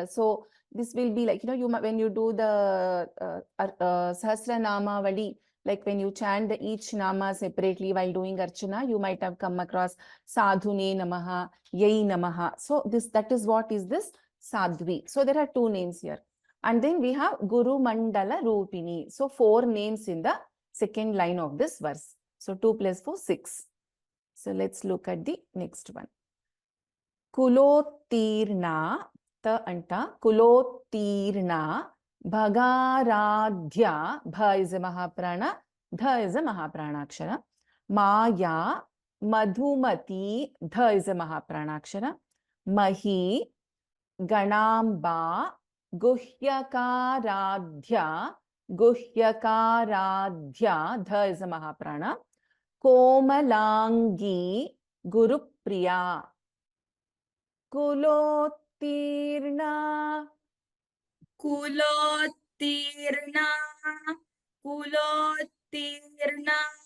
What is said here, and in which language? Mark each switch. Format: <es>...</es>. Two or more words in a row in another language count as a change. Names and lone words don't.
<en>So this will be like, when you do the Sahasranama Vali, like when you chant each nama separately while doing Archana, you might have come across</en> <sa>साधुने नमः, यै नमः.</sa> <en>So that is what is this Sadhvi. So there are 2 names here. And then we have Guru Mandala Rupini. So 4 names in the second line of this verse. So 2 plus 4, 6. So let's look at the next one. Kulottirna, ta anta, Kulottirna, Bhagaradhya, Bha is a Mahaprana, Dha is a</en> <sa>महाप्राण अक्षर.</sa> <en>Maya, Madhumati, Dha is a</en> <sa>महाप्राण अक्षर.</sa> <en>Mahi, Ganamba, Guhyakaradhya, Guhyakaradhya, Dha is a Mahaprana. Komalangi, Gurupriya. Kulottirna, Kulottirna, Kulottirna,</en>